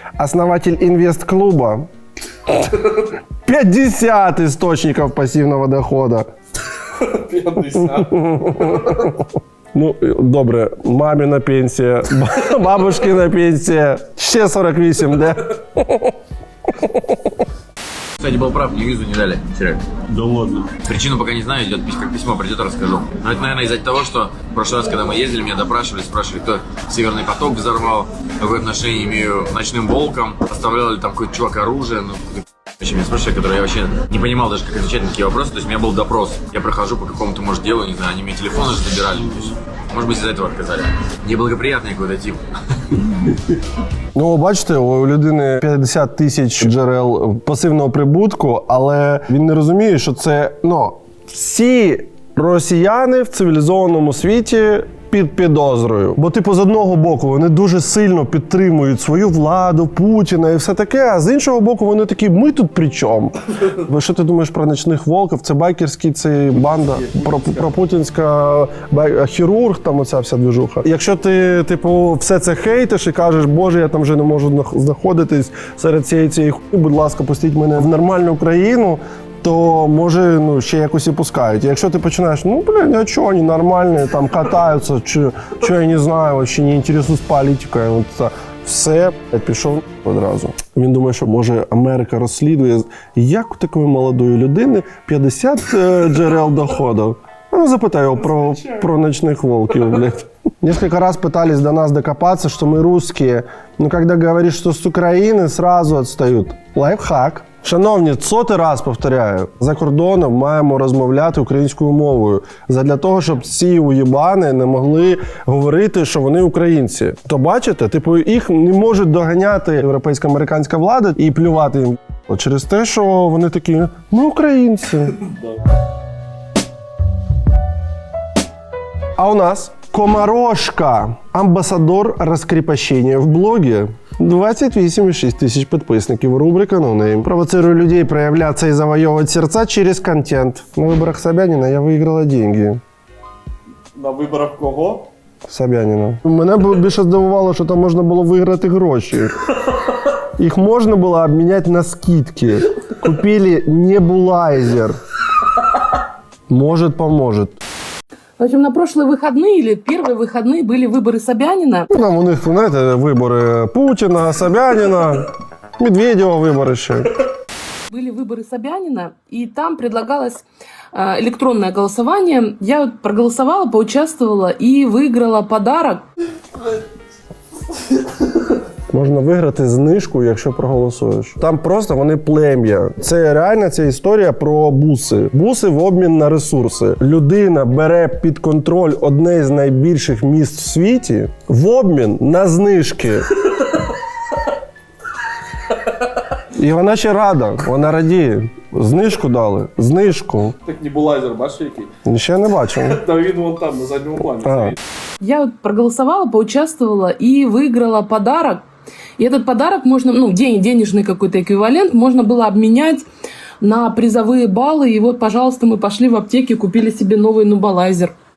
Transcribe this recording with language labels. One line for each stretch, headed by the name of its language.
Russian: Основатель инвест-клуба. 50 источников пассивного дохода. 50.
Ukrainian: Ну, добре, маміна пенсія, бабушкина пенсія, ще 48, де?
Russian: Кстати, был прав, мне визу не дали вчера. Да ладно. Причину пока не знаю, идет, как письмо придет, расскажу. Но это, наверное, из-за того, что в прошлый раз, когда мы ездили, меня допрашивали, спрашивали, кто Северный поток взорвал, какое отношение имею к ночным волкам, поставлял ли там какой-то чувак оружие, ну, вообще меня спрашивали, которые я вообще не понимал даже, как отвечать на такие вопросы. То есть у меня был допрос. Я прохожу по какому-то, может, делу, не знаю, они мне телефоны же забирали. То есть, может быть, из-за этого отказали. Неблагоприятный какой-то тип.
Ukrainian: Ну, бачите, у людини 50 тисяч джерел пасивного прибутку, але він не розуміє, що це, ну, всі росіяни в цивілізованому світі під підозрою. Бо, типу, з одного боку, вони дуже сильно підтримують свою владу, Путіна і все таке, а з іншого боку, вони такі, ми тут при чому? Бо що ти думаєш про ночних волків? Це байкерський, це банда, про путінська хірург, там оця вся движуха. Якщо ти, типу, все це хейтиш і кажеш, боже, я там вже не можу знаходитись серед цієї хуйні, будь ласка, пустіть мене в нормальну країну, то, може, ну, ще якось і пускають. Якщо ти починаєш, ну, блин, а чого, вони нормальні, там катаються, що я не знаю, вообще не інтересуюсь політикою, от, все, пішов одразу. Він думає, що, може, Америка розслідує, як у такої молодої людини 50 джерел доходу. Ну, запитай його про ночних волків, блядь.
Russian: Несколько раз пытались до нас докопаться, что мы русские, но когда говоришь, что с Украины, сразу отстают. Лайфхак.
Ukrainian: Шановні, 100-й раз повторяю, за кордоном маємо розмовляти українською мовою. Задля того, щоб ці уєбани не могли говорити, що вони українці. То бачите, типу, їх не можуть доганяти європейська американська влада і плювати їм через те, що вони такі, ми українці.
Russian: А у нас Комарошка, амбасадор раскрепощения в блоге. 28,6 тысяч подписчиков. Рубрика «No Name». Провоцируя людей проявляться и завоевывать сердца через контент. На выборах Собянина я выиграла деньги.
Ukrainian: На виборах кого? Собянина. Мене більше здивувало, що там можна було виграти гроші. Їх можна було обміняти на скидки.
Russian: Купили небулайзер. Может, поможет. В общем, на прошлые выходные или первые выходные были выборы Собянина.
Ukrainian: Ну, там у них, знаєте, вибори Путіна, Собянина, Медведєва вибори ще.
Russian: Были выборы Собянина, и там предлагалось электронное голосование. Я вот проголосовала, поучаствовала и выиграла подарок.
Ukrainian: Можна виграти знижку, якщо проголосуєш. Там просто вони плем'я. Це реально ця історія про буси. Буси в обмін на ресурси. Людина бере під контроль одне з найбільших міст в світі в обмін на знижки. І вона ще рада, вона радіє. Знижку дали, знижку. Так небулайзер, бачиш який? Ще не бачив. Та він вон там, на задньому плані.
Russian: Я вот проголосовала, поучаствовала и выиграла подарок. И этот подарок можно, ну, денежный какой-то эквивалент, можно было обменять на призовые баллы. И вот, пожалуйста, мы пошли в аптеке, купили себе новый нубалайзер.